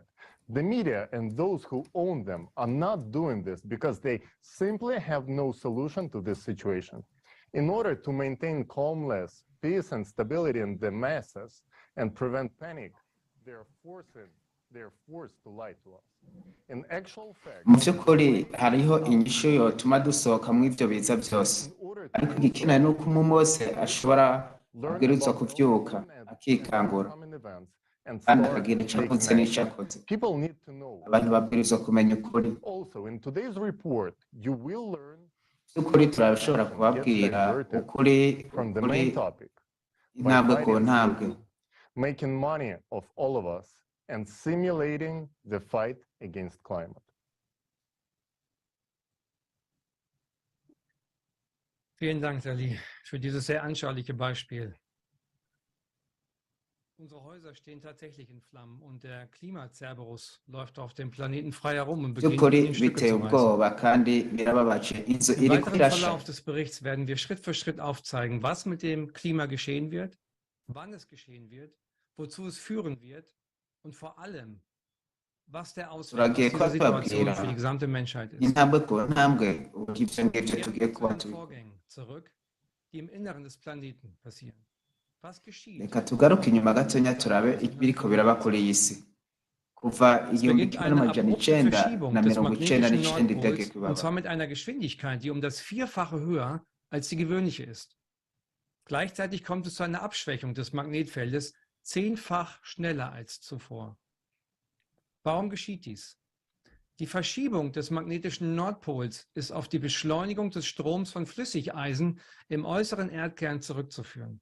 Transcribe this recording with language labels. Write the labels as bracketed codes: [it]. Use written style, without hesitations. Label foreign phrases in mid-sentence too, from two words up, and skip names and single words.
[en] The media and those who own them are not doing this because they simply have no solution to this situation. In order to maintain calmness, peace, and stability in the masses and prevent panic, they're forcing they're forced to lie to us. In actual fact, [rn] mu by'ukuri hariho inyishu yotuma dusohoka mu ivyo biza byose, ariko igikenewe ni uko umuntu wese ashobora abwirizwa kuvyuka akikangura kandi akagira ico akoze n'ico akoze. Abantu babwirizwa kumenya ukuri. By'ukuri turashobora kubabwira ukuri intambwe ku ntambwe. [en] Making money of all of us and simulating the fight against climate. [de] Vielen Dank, Sally, für dieses sehr anschauliche Beispiel. Unsere Häuser stehen tatsächlich in Flammen und der Klimacerberus läuft auf dem Planeten frei herum und beginnt in Stücke zu reißen. Im weiteren Verlauf des Berichts werden wir Schritt für Schritt aufzeigen, was mit dem Klima geschehen wird, wann es geschehen wird, wozu es führen wird und vor allem, was der Ausweg aus dieser Situation für die gesamte Menschheit ist. Vorgänge zurück, die im Inneren des Planeten passieren. Was geschieht? [rn] Reka tugaruke inyuma gatonya turabe ibiriko biraba kuri iyi si kuva 1999 itegeko ibaba. [de] Und zwar mit einer Geschwindigkeit, die um das Vierfache höher als die gewöhnliche ist. Gleichzeitig kommt es zu einer Abschwächung des Magnetfeldes 10-fach schneller als zuvor. Warum geschieht dies? Die Verschiebung des magnetischen Nordpols ist auf die Beschleunigung des Stroms von Flüssigeisen im äußeren Erdkern zurückzuführen.